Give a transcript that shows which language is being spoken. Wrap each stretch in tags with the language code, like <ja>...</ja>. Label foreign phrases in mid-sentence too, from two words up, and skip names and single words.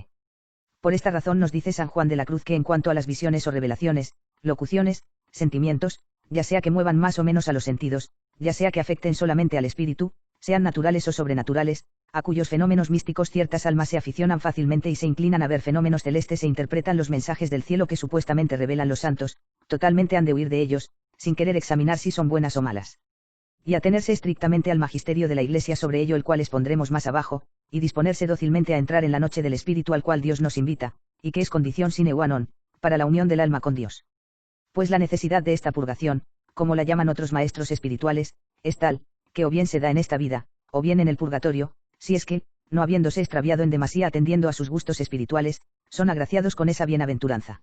<es>Por esta razón nos dice San Juan de la Cruz que en cuanto a las visiones o revelaciones, locuciones, sentimientos, ya sea que muevan más o menos a los sentidos, ya sea que afecten solamente al espíritu, sean naturales o sobrenaturales, a cuyos fenómenos místicos ciertas almas se aficionan fácilmente y se inclinan a ver fenómenos celestes e interpretan los mensajes del cielo que supuestamente revelan los santos, totalmente han de huir de ellos, sin querer examinar si son buenas o malas. Y atenerse estrictamente al magisterio de la Iglesia sobre ello, el cual expondremos más abajo, y disponerse dócilmente a entrar en la noche del Espíritu al cual Dios nos invita, y que es condición</es> <la>sine qua non,</la> <es>para la unión del alma con Dios. Pues la necesidad de esta purgación, como la llaman otros maestros espirituales, es tal, que o bien se da en esta vida, o bien en el purgatorio, si es que, no habiéndose extraviado en demasía atendiendo a sus gustos espirituales, son agraciados con esa bienaventuranza.</es>